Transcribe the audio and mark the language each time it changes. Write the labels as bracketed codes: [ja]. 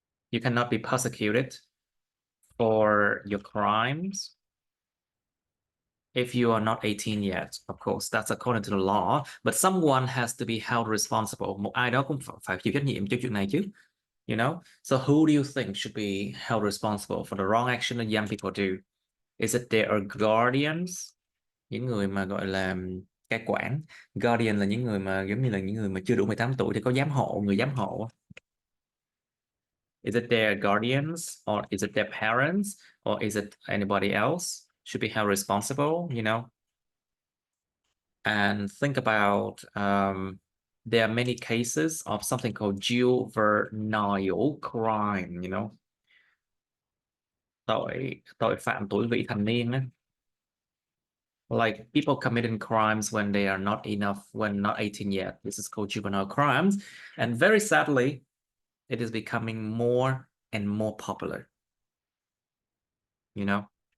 [en] You cannot be persecuted for your crimes if you are not 18 yet. Of course, that's according to the law, but someone has to be held responsible. [vi] Một ai đó cũng phải chịu trách nhiệm cho chuyện này chứ. [en] You know? So who do you think should be held responsible for the wrong action that young people do? Is it their guardians? [vi] Những người mà gọi là cai quản. Guardian là những người mà giống như là những người mà chưa đủ 18 tuổi thì có giám hộ, người giám hộ. [en] Is it their guardians or is it their parents or is it anybody else should be held responsible, you know? And think about there are many cases of something called juvenile crime, you know? [vi] Tội phạm tuổi vị thành niên á. [en] Like people committing crimes when they are not enough, when not 18 yet. This is called juvenile crimes. And very sadly, it is becoming more and more popular, you know?